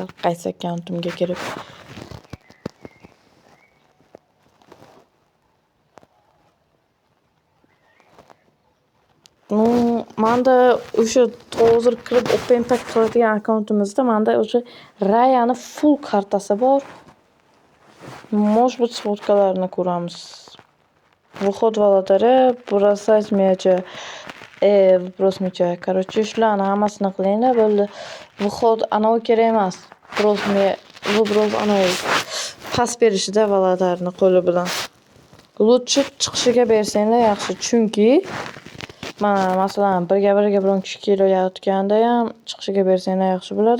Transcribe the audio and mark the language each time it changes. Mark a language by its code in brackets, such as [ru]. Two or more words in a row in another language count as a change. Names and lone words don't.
[uz] Qaysi akkauntimga kirib. Manda o'sha hozir kirib [en] open pack [uz] qiladigan akkauntimizda manda o'sha Rayani full kartasi bor. [ru] Может быть, [uz] sfotkalarni ko'ramiz. [ru] Выход в лотерею, бросать мяча, выброс мяча. Короче, [uz] shularni hammasini qilinglar, bo'ldi. Выход anavi kerak emas. Выброс anavi pas berishida Volodarni qo'li bilan. Lutchi chiqishiga bersanglar yaxshi, chunki mana masalan birga biron kishi kelayotganda ham chiqishiga bersanglar yaxshi bo'ladi.